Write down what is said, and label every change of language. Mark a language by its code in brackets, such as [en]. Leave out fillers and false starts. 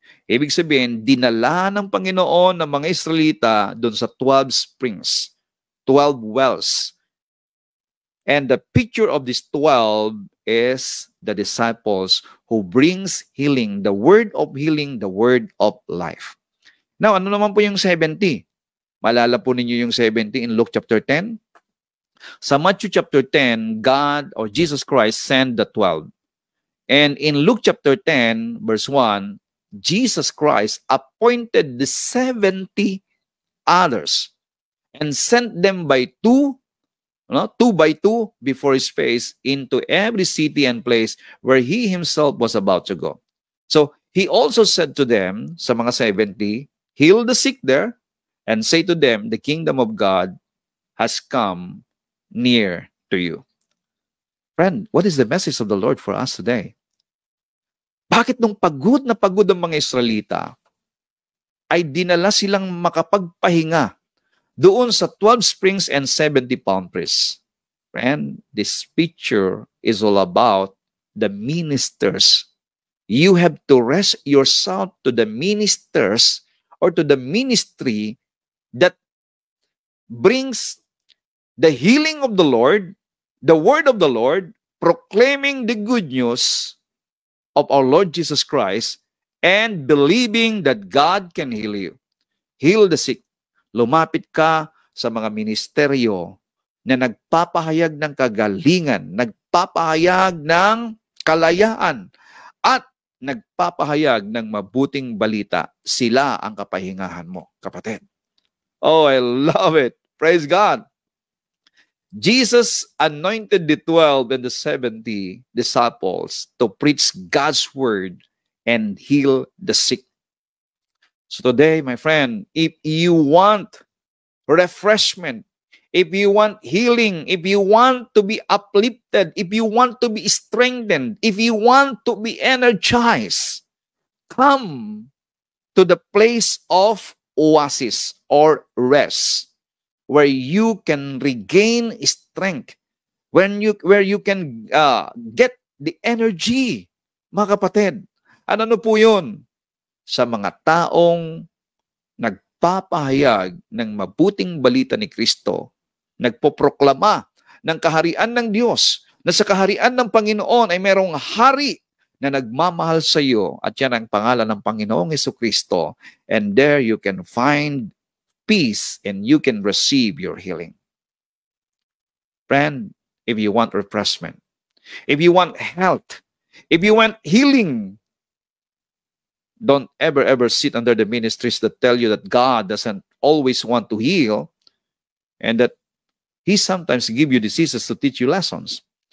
[tl] Ibig sabihin, dinala ng Panginoon ng mga Israelita doon sa [en] 12 springs, 12 wells. And the picture of these 12 is the disciples who brings healing, the word of healing, the word of life. [tl] Now, ano naman po yung 70? Malala po ninyo yung 70 in Luke chapter 10? [en] Sa Matthew chapter 10, God or Jesus Christ sent the 12. And in Luke chapter 10, verse 1, Jesus Christ appointed the 70 others and sent them by two by two before His face into every city and place where He Himself was about to go. So, He also said to them, [tl] sa mga 70, [en] heal the sick there and say to them, the kingdom of God has come near to you. Friend, what is the message of the Lord for us today? [tl] Bakit nung pagod na pagod ang mga Israelita, ay dinala silang makapagpahinga doon sa 12 springs and 70 palm trees? [en] Friend, this picture is all about the ministers. You have to rest yourself to the ministers or to the ministry that brings the healing of the Lord, the word of the Lord, proclaiming the good news of our Lord Jesus Christ, and believing that God can heal you. Heal the sick. [tl] Lumapit ka sa mga ministeryo na nagpapahayag ng kagalingan, nagpapahayag ng kalayaan, at nagpapahayag ng mabuting balita. Sila ang kapahingahan mo, kapatid. [en] Oh, I love it. Praise God. Jesus anointed the 12 and the 70 disciples to preach God's word and heal the sick. So today, my friend, if you want refreshment, if you want healing, if you want to be uplifted, if you want to be strengthened, if you want to be energized, come to the place of oasis or rest, where you can regain strength, where you can get the energy, [tl] mga kapatid. Ano po yun? Sa mga taong nagpapahayag ng mabuting balita ni Kristo, nagpoproklama ng kaharian ng Diyos, na sa kaharian ng Panginoon ay merong hari na nagmamahal sa iyo, at yan ang pangalan ng Panginoong Jesucristo, [en] and there you can find peace and you can receive your healing. Friend, if you want refreshment, if you want health, if you want healing, don't ever sit under the ministries that tell you that God doesn't always want to heal and that He sometimes give you diseases to teach you lessons.